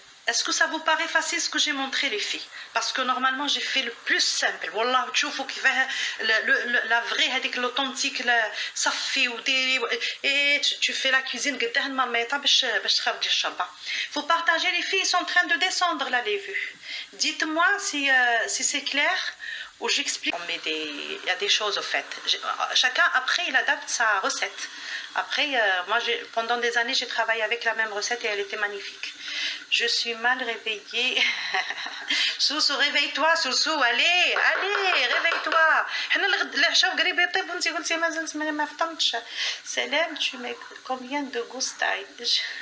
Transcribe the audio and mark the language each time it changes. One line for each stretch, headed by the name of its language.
French: Est-ce que ça vous paraît facile ce que j'ai montré les filles? Parce que normalement j'ai fait le plus simple.
Arabic: Wallah, تشوفوا كيفاه
French: la vraie
Arabic: هذيك
French: l'authentique
Arabic: صفي وديري
French: et tu fais la cuisine
Arabic: قدام المرميطه باش تخرجي الشربه.
French: Vous partagez les filles, ils sont en train de descendre là les vues. Dites-moi si c'est clair ou j'explique. On met il y a des choses au fait. Chacun après il adapte sa recette. Après moi pendant des années j'ai travaillé avec la même recette et elle était magnifique. Je suis mal réveillée. Soussou, réveille-toi, Soussou, allez, réveille-toi.
Arabic: العشاء قريب يطيب وانت قلتي مازلت ما فطرتش.
French: سلام, tu mets combien de goustailles?